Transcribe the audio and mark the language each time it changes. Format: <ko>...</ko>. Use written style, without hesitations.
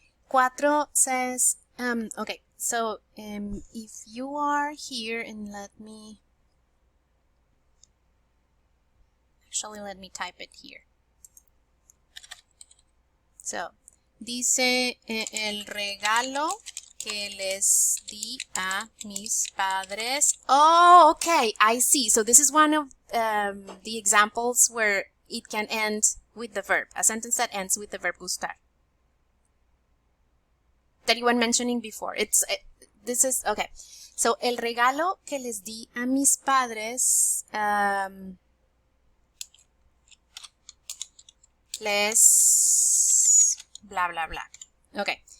<en>4 says, okay, so if you are here, and let me type it here.</en> <es>So, dice el regalo que les di a mis padres.</es> <en>Oh, okay, I see. So this is one of the examples where it can end with the verb, a sentence that ends with the verb gustar, that you were mentioning before. This is, okay. So,</en> <es>el regalo que les di a mis padres,</es> <en>les blah, blah, blah. Okay.</en>